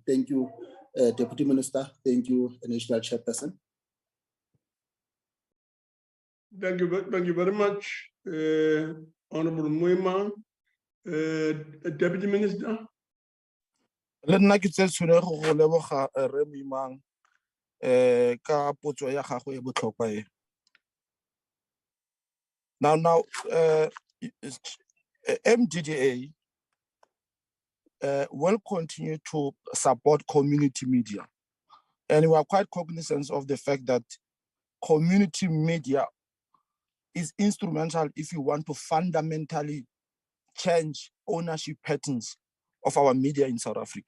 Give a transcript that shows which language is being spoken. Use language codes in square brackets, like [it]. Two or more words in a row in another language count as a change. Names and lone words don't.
[en] Thank you, Deputy Minister. Thank you, National Chairperson. Thank you very much, Honorable Muima. Deputy Minister. [tn] Le nna ke tshwene go leboga re Muimang ka potso ya gago e botlhokwa e. [en] Now, MGDA will continue to support community media, and we are quite cognizant of the fact that community media is instrumental if you want to fundamentally change ownership patterns of our media in South Africa.